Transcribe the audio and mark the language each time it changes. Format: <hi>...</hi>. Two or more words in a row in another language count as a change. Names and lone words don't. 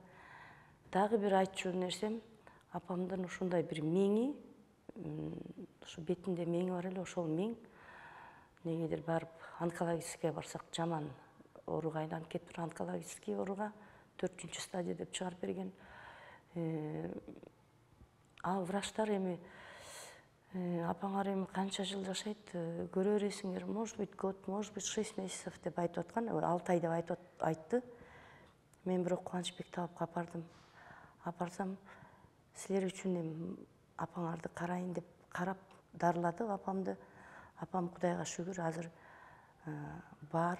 <ky>Дагы бир айтчу нерсем, апамдын ушундай бир миңи, ушу бетинде миңи бар эле, ошол миң негедир барып онкологическийге барсак жаман ооруга айланып кетиптир. Онкологический ооруга 4 стадия деп чыгарып берген. Ал врачтар эми апаңар эми канча жыл жашайт, көрө бересиңер,</ky> <ru>может быть год, может быть 6 месяцев</ru> <ky>деп айтып аткан, 6 ай деп айтты. Мен бирок Кубанычбек Табыпка апардым. Апарсам, силер үчүн эми апаңарды карайын деп карап дарылады апамды. Апам Кудайга шүгүр азыр бар.</ky>